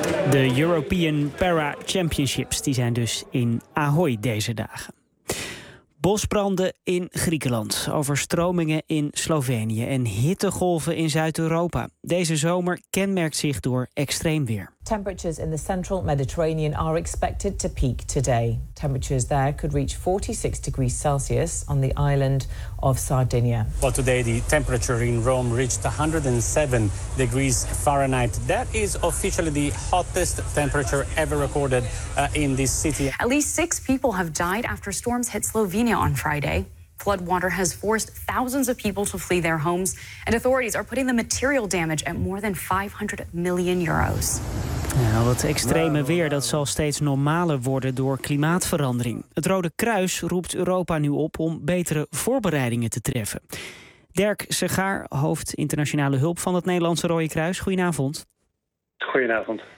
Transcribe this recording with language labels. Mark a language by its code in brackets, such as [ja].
[nl] De European Para Championships die zijn dus in Ahoy deze dagen. Bosbranden in Griekenland, overstromingen in Slovenië en hittegolven in Zuid-Europa. Deze zomer kenmerkt zich door extreem weer. [en] Temperatures in the central Mediterranean are expected to peak today. Temperatures there could reach 46 degrees Celsius on the island of Sardinia. Well, today the temperature in Rome reached 107 degrees Fahrenheit. That is officially the hottest temperature ever recorded in this city. At least 6 people have died after storms hit Slovenia on Friday. Flood water has forced thousands of people to flee their homes. And authorities are putting the material damage at more than 500 million euros. [nl] Nou, dat extreme weer dat zal steeds normaler worden door klimaatverandering. Het Rode Kruis roept Europa nu op om betere voorbereidingen te treffen. Dirk Segaar, hoofd internationale hulp van het Nederlandse Rode Kruis. Goedenavond. Goedenavond.